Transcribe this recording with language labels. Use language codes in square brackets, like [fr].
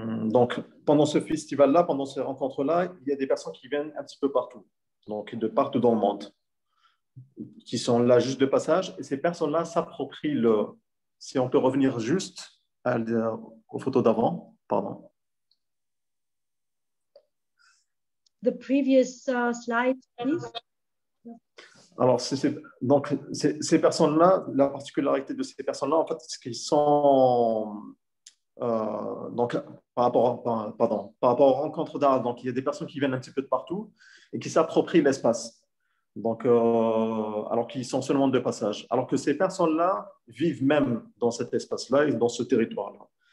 [fr] Donc, pendant ce festival-là, pendant ces rencontres-là, il y a des personnes qui viennent un petit peu partout, donc de partout dans le monde, qui sont là juste de passage. Et ces personnes-là s'approprient si on peut revenir juste aux photos d'avant, pardon. [en] The previous slide, please. [fr] Alors, donc, ces personnes-là, la particularité de ces personnes-là, en fait, c'est qu'ils sont donc, par rapport aux rencontres d'art, donc il y a des personnes qui viennent un petit peu de partout et qui s'approprient l'espace. Donc, alors qu'ils sont seulement de passage. Alors que ces personnes-là vivent même dans cet espace-là et dans ce territoire-là.